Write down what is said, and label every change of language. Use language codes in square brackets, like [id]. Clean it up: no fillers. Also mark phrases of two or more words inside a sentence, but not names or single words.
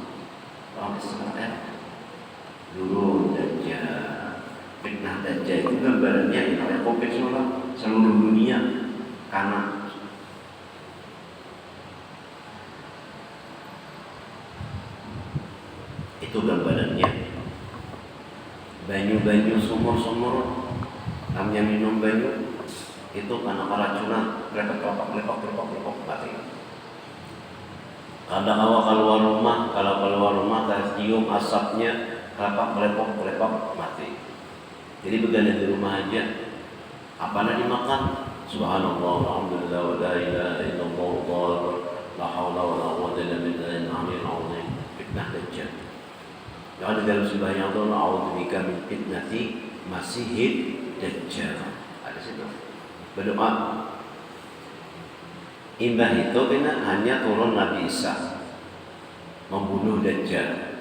[bjn] Orang Israel turun dan jatuh. Fitnah Dajjal itu gambarannya oleh COVID seluruh dunia karena itu gambarannya. Banyu-banyu sumur-sumur namanya minum banyu itu karena keracunan, lepok mati. Kadang awak kalau keluar rumah tercium asapnya, lepok mati. Jadi begadang di rumah aja, apa yang dimakan? [ar] سبحان الله، الحمد لله، ولا إله إلا الله، ولا حول ولا قوة إلا بالله العلي العظيم. [bjn] Fitnah Dajjal. Yang di dalam sembahyang itu, [ar] أعوذ بك من فتنة المسيح الدجال. [bjn] Ada situ. Berdoa. Imbah itu hanya turun Nabi Isa membunuh Dajjal.